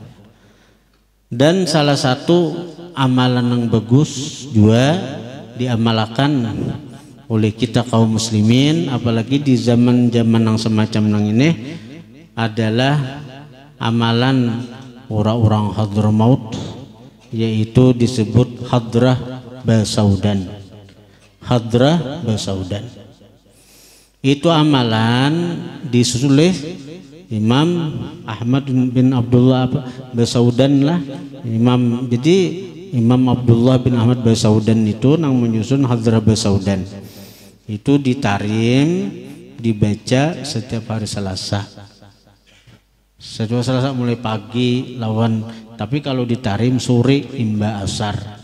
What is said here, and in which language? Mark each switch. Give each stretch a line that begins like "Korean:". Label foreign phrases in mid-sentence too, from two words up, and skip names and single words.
Indonesian: Dan salah satu amalan yang bagus juga diamalkan oleh kita kaum muslimin, apalagi di zaman-zaman yang semacam yang ini, adalah amalan orang-orang Hadramaut, yaitu disebut Hadrah Basaudan. Hadrah Basaudan itu amalan disusul Imam Ahmad bin Abdullah Basaudan lah Imam.
Banjar: Jadi Imam Abdullah bin Ahmad Basaudan itu nang menyusun Hadrah Basaudan.
Indonesian: Itu ditarim, dibaca setiap hari Selasa.
Banjar: Setiap Selasa mulai pagi lawan, tapi kalau ditarim sore imba asar.